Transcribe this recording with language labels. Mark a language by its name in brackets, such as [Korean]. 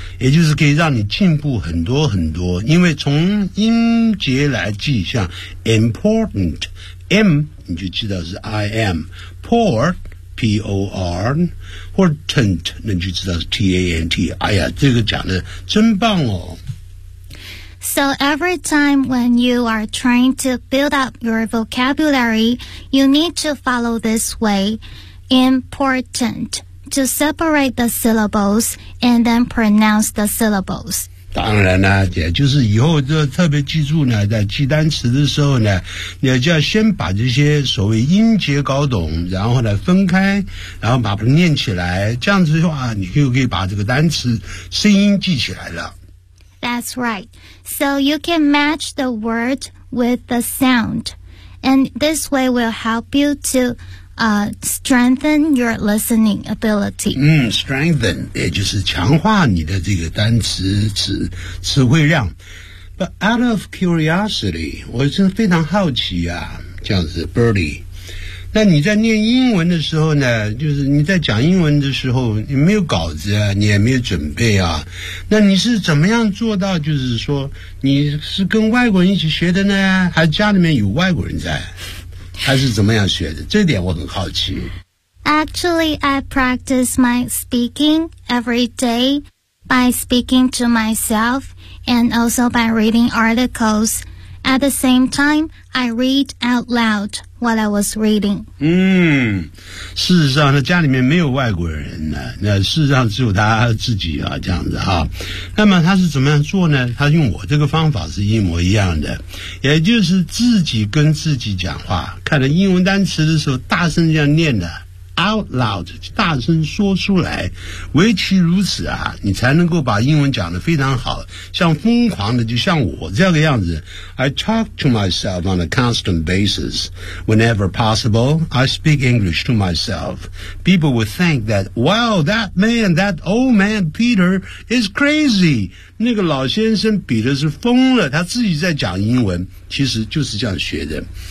[Chinese] 也就是可以让你进步很多很多，因为从音节来记，像 important, M, 你就知道是 I am, port,P-O-R 或 TENT 那你就知道是 T-A-N-T 哎呀这个讲的真棒哦 [English] So every time when you are trying to build up your vocabulary you need to follow this way Important to separate the syllables and then pronounce the syllables [Chinese] 当然啦、啊、也就是以后就特别记住呢在记单词的时候呢你就要先把这些所谓音节搞懂然后呢分开然后把它念起来这样子的话你就可以把这个单词声音记起来了 [English] That's right So you can match the word with the sound And this way will help you to strengthen your listening ability [Chinese] Strengthen 也就是强化你的这个单词 词汇量 [English] But out of curiosity [Chinese] 我是非常好奇啊这样子 Birdie 那你在念英文的时候呢就是你在讲英文的时候你没有稿子啊你也没有准备啊那你是怎么样做到就是说你是跟外国人一起学的呢还是家里面有外国人在还是怎么样学的这点我很好奇 [English] Actually, I practice my speaking every day by speaking to myself and also by reading articles. At the same time, I read out loud what I was reading. [Chinese] 事实上家里面没有外国人呢那事实上只有他自己啊这样子啊。那么他是怎么样做呢他用我这个方法是一模一样的。也就是自己跟自己讲话看了英文单词的时候大声这样念的 [English] out loud, [Chinese] 大声说出来。唯其如此啊你才能够把英文讲得非常好像疯狂的就像我这样的样子。 [English] I talk to myself on a constant basis. Whenever possible, I speak English to myself. People would think that, wow, that man, that old man, Peter, is crazy. [Chinese] 那个老先生 Peter 是疯了他自己在讲英文其实就是这样学的。